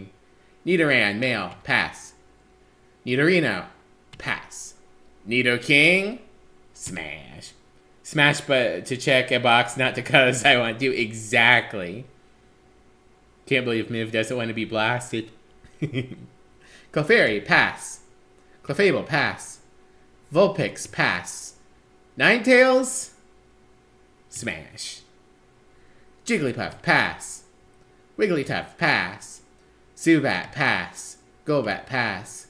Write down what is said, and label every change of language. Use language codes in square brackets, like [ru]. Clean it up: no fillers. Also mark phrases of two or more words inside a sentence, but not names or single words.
[en] Nidoran. Male. Pass. Nidorino. Pass. Nidoking. Smash. Smash, but to check a box, not because I want to. Exactly. Can't believe Miv doesn't want to be blasted. Clefairy. Pass. Clefable. Pass. Vulpix. Pass. Ninetales. Smash. Jigglypuff. Pass. Wigglytuff. Pass. Zubat. Pass. Golbat. Pass.